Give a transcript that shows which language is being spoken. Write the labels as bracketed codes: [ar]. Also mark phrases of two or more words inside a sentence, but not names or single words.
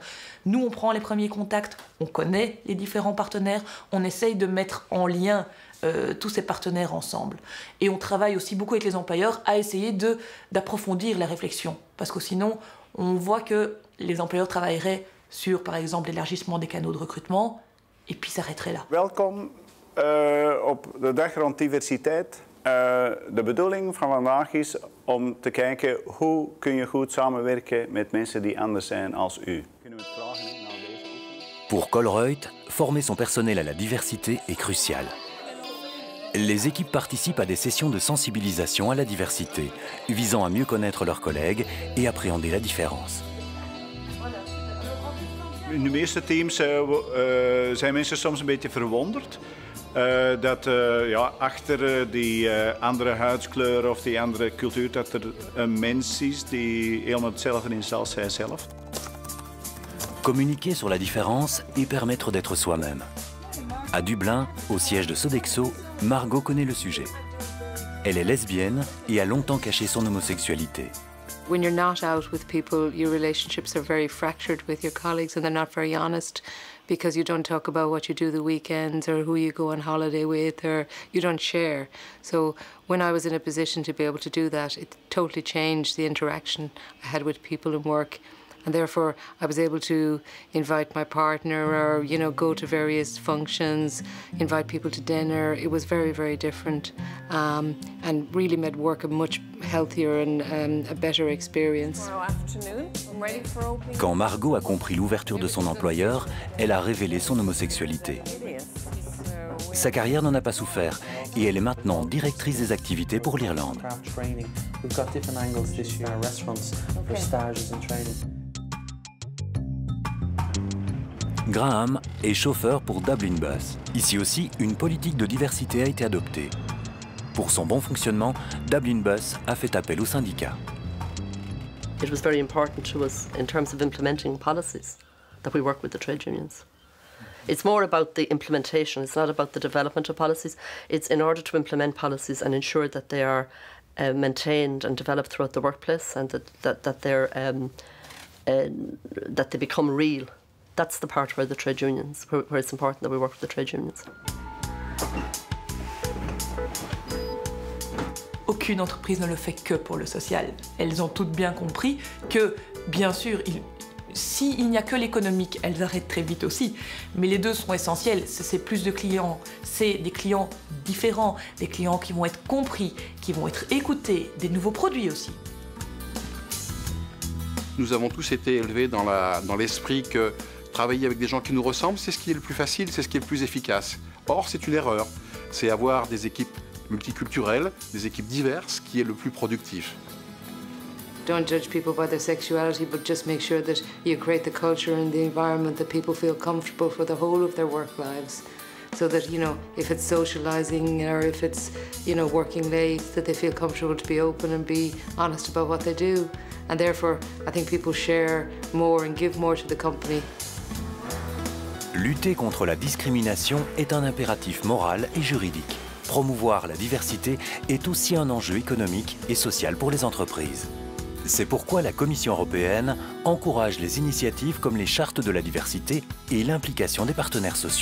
[fr] Nous, on prend les premiers contacts, on connaît les différents partenaires, on essaye de mettre en lien tous ces partenaires ensemble. Et on travaille aussi beaucoup avec les employeurs à essayer d'approfondir la réflexion. Parce que sinon, on voit que les employeurs travailleraient sur, par exemple, l'élargissement des canaux de recrutement, et puis s'arrêteraient là. [nl] Welkom op de dag rond diversiteit. De bedoeling van vandaag is om te kijken hoe kun je goed samenwerken met mensen die anders zijn als u. [fr] Pour Colruyt, former son personnel à la diversité est crucial. Les équipes participent à des sessions de sensibilisation à la diversité, visant à mieux connaître leurs collègues et appréhender la différence. [nl] In de meeste teams zijn mensen soms een beetje verwonderd dat achter die andere huidskleur of die andere cultuur dat er een mens is die helemaal hetzelfde is als zijzelf. [fr] Communiquer sur la différence et permettre d'être soi-même. À Dublin, au siège de Sodexo, Margot connaît le sujet. Elle est lesbienne et a longtemps caché son homosexualité. [en] When you're not out with people, your relationships are very fractured with your colleagues and they're not very honest because you don't talk about what you do the weekends or who you go on holiday with or you don't share. So when I was in a position to be able to do that, it totally changed the interaction I had with people in work. And therefore, I was able to invite my partner or, you know, go to various functions, invite people to dinner. It was very, very different and really made work a much healthier and a better experience. [fr] Quand Margot a compris l'ouverture de son employeur, elle a révélé son homosexualité. Sa carrière n'en a pas souffert et elle est maintenant directrice des activités pour l'Irlande. Graham est chauffeur pour Dublin Bus. Ici aussi, une politique de diversité a été adoptée. Pour son bon fonctionnement, Dublin Bus a fait appel aux syndicats. [en] It was very important to us in terms of implementing policies that we work with the trade unions. It's more about the implementation, it's not about the development of policies. It's in order to implement policies and ensure that they are maintained and developed throughout the workplace and that they become real. That's the part where the trade unions, where it's important that we work with the trade unions. [fr] Aucune entreprise ne le fait que pour le social. Elles ont toutes bien compris que, bien sûr, s'il n'y a que l'économique, elles arrêtent très vite aussi. Mais les deux sont essentiels. C'est plus de clients, c'est des clients différents, des clients qui vont être compris, qui vont être écoutés, des nouveaux produits aussi. Nous avons tous été élevés dans l'esprit que travailler avec des gens qui nous ressemblent, c'est ce qui est le plus facile, c'est ce qui est le plus efficace. Or, c'est une erreur. C'est avoir des équipes multiculturelles, des équipes diverses, qui est le plus productif. [en] Don't judge people by their sexuality, but just make sure that you create the culture and the environment that people feel comfortable for the whole of their work lives. So that, you know, if it's socializing or if it's, you know, working late, that they feel comfortable to be open and be honest about what they do. And therefore, I think people share more and give more to the company. [fr] Lutter contre la discrimination est un impératif moral et juridique. Promouvoir la diversité est aussi un enjeu économique et social pour les entreprises. C'est pourquoi la Commission européenne encourage les initiatives comme les chartes de la diversité et l'implication des partenaires sociaux.